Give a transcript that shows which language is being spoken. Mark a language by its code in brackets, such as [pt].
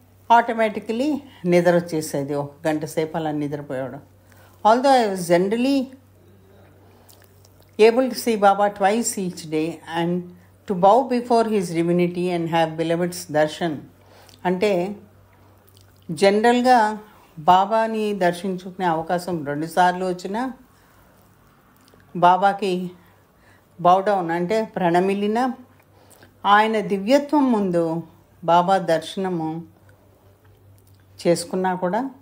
[te] Automatically నిద్ర వచ్చేసేది. 1 గంట సేపు అలా నిద్రపోయాడు. [en] Although I was generally able to see Baba twice each day and to bow before his divinity and have beloved's darshan. [te] అంటే జనరల్గా బాబాని దర్శించుకునే అవకాశం 2 సార్లు వచ్చినా బాబాకి బౌడౌన్ అంటే ప్రణమిలిన ఆయన దివ్యత్వం ముందు బాబా దర్శనము చేసుకున్నా కూడా